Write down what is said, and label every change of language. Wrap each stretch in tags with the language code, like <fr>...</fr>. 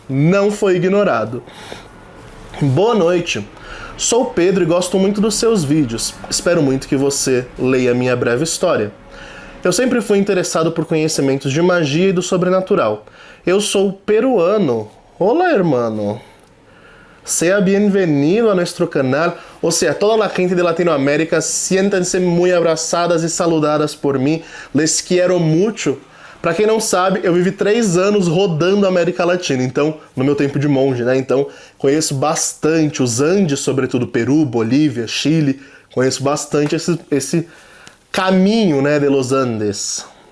<pt>Não foi ignorado. Boa noite. Sou Pedro e gosto muito dos seus vídeos. Espero muito que você leia minha breve história. Eu sempre fui interessado por conhecimentos de magia e do sobrenatural. Eu sou peruano. Olá, hermano.</pt> <es>Sea bienvenido a nuestro canal. O sea, toda la gente de Latinoamérica, siéntanse muy abraçadas e saludadas</es> <pt>por mim.</pt> <es>Les quiero mucho.</es> <pt>Pra quem não sabe, eu vivi 3 anos rodando a América Latina, então, no meu tempo de monge, né? Então, conheço bastante os Andes, sobretudo Peru, Bolívia, Chile. Conheço bastante esse caminho, né,</pt> <es>de los Andes.</es>